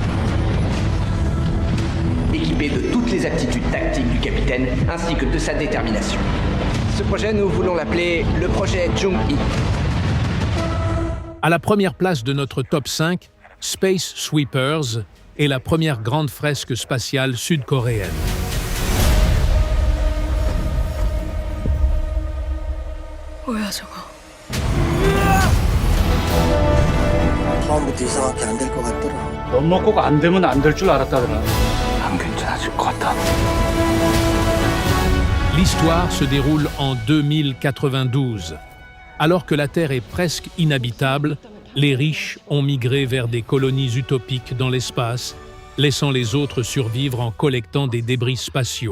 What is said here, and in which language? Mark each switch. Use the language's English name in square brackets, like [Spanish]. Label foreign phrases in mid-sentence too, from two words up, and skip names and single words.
[French] Équipée de toutes les aptitudes tactiques du capitaine ainsi que de sa détermination. Ce projet, nous voulons l'appeler le projet Jung-E. À la première place de notre top 5, Space Sweepers est la première grande fresque spatiale sud-coréenne. [Korean] 뭐야 저거? 처음부터 이상하게 안 될 것 같더라. 넌 뭐 꼭 안 되면 안 될 줄 알았다더라. 안 괜찮아질 것 같다. [French] L'histoire se déroule en 2092. Alors que la Terre est presque inhabitable, les riches ont migré vers des colonies utopiques dans l'espace, laissant les autres survivre en collectant des débris spatiaux.